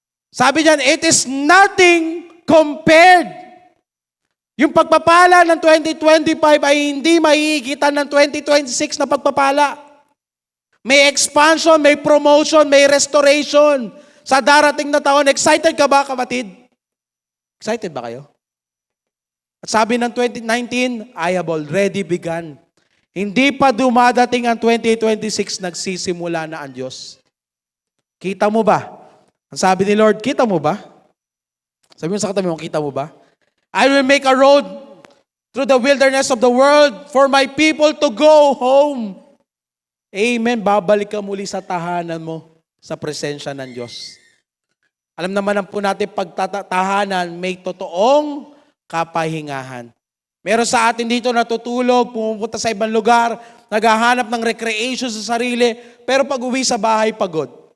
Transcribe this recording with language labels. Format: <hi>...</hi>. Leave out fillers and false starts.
<tl>Sabi diyan,</tl> <en>it is nothing compared.</en> <tl>Yung pagpapala ng 2025 ay hindi mahihigitan ng 2026 na pagpapala. May expansion, may promotion, may restoration. Sa darating na taon, excited ka ba, kapatid? Excited ba kayo? At sabi ng</tl> <en>2019, I have already begun.</en> <tl>Hindi pa dumadating ang 2026, nagsisimula na ang Diyos. Kita mo ba? Ang sabi ni Lord, kita mo ba? Sabi mo sa katabi mo, kita mo ba?</tl> <en>I will make a road through the wilderness of the world for my people to go home. Amen.</en> <tl>Babalik ka muli sa tahanan mo, sa presensya ng Diyos. Alam naman po natin, pagtatahanan, may totoong kapahingahan. Meron sa atin dito natutulog, pumupunta sa ibang lugar, naghahanap ng recreation sa sarili, pero pag uwi sa bahay, pagod.</tl>